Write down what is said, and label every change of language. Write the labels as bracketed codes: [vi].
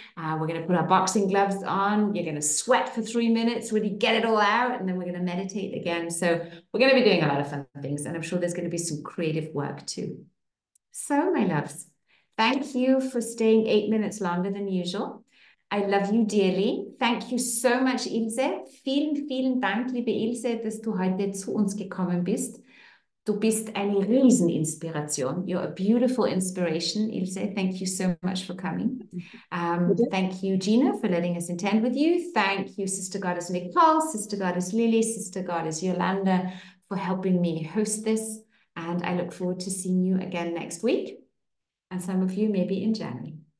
[en] We're going to put our boxing gloves on. You're going to sweat for 3 minutes, really get it all out, and then we're going to meditate again. So we're going to be doing a lot of fun things, and I'm sure there's going to be some creative work too. So, my loves, thank you for staying 8 minutes longer than usual. I love you dearly. Thank you so much, Ilse. [de] Vielen Dank, liebe Ilse, dass du heute zu uns gekommen bist. Du bist eine Rieseninspiration. [en] You're a beautiful inspiration, Ilse. Thank you so much for coming. Thank you, Gina, for letting us intend with you. Thank you, Sister Goddess Nicole, Sister Goddess Lily, Sister Goddess Yolanda, for helping me host this. And I look forward to seeing you again next week. And some of you maybe in January.